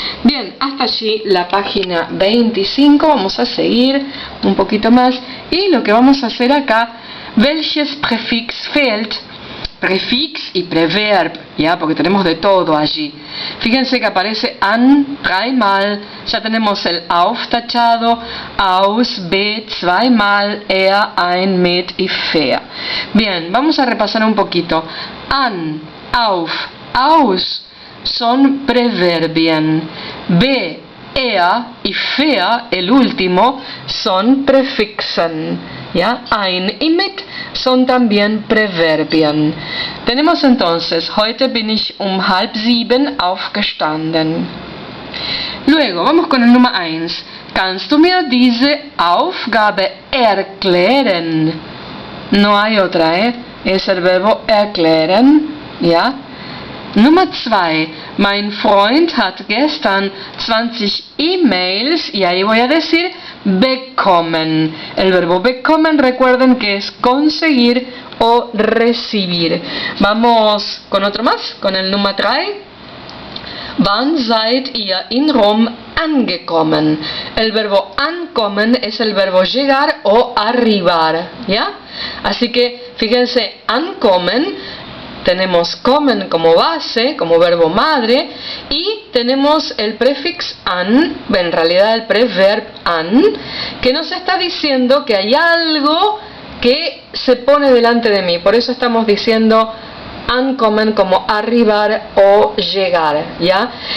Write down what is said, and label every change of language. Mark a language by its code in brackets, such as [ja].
[es] Bien, hasta allí la página 25, vamos a seguir un poquito más, y lo que vamos a hacer acá, [de] welches Präfix fehlt, [es] prefix y preverb, ya, porque tenemos de todo allí. Fíjense que aparece an dreimal, ya tenemos el auf tachado, aus, be zweimal, ein, mit y fair. Bien, vamos a repasar un poquito. An, auf, aus son preverbien. Be, y fair, el último, son prefixen. ¿Ya? Ein y mit son también Preverbien. Tenemos entonces, [de] heute bin ich 6:30 aufgestanden. [es] Luego, vamos con el número 1. [de] Kannst du mir diese Aufgabe erklären? [es] No hay otra, ¿eh? Es el verbo erklären, ¿ya? [de] Nummer 2. Mein Freund hat gestern 20 E-Mails, [es] y ahí voy a decir [de] bekommen. [es] El verbo bekommen, recuerden que es conseguir o recibir. Vamos con otro más, con el número 3. [de] Wann seid ihr in Rom angekommen? [es] El verbo ankommen es el verbo llegar o arribar, ¿ya? Así que fíjense, ankommen, tenemos kommen como base, como verbo madre, y tenemos el prefix an, en realidad el preverb an, que nos está diciendo que hay algo que se pone delante de mí. Por eso estamos diciendo ankommen como arribar o llegar, ¿ya?